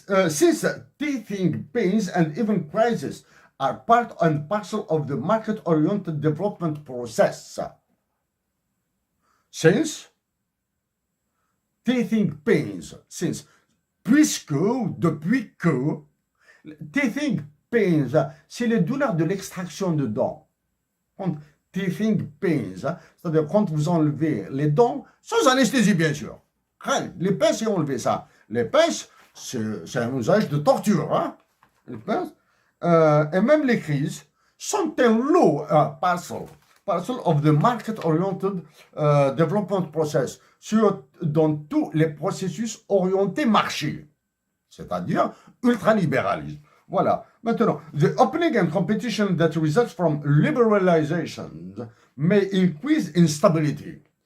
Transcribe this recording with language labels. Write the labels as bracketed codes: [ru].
[en] Since teething pains and even crises are part and parcel of the market-oriented development process. Since teething pains, since, [fr] puisque, depuis que, teething pains, c'est les douleurs de l'extraction de dents. Teething pains, c'est-à-dire quand vous enlevez les dents, sans anesthésie bien sûr. Les pinces, et enlever ça. Les pinces, c'est un usage de torture. Hein? Les pinces, et même les crises sont un lot, [en] parcel of the market-oriented development process, [fr] dans tous les processus orientés marché, c'est-à-dire ultralibéralisme. Voilà. Maintenant, [en] the opening and competition that results from liberalization may increase instability.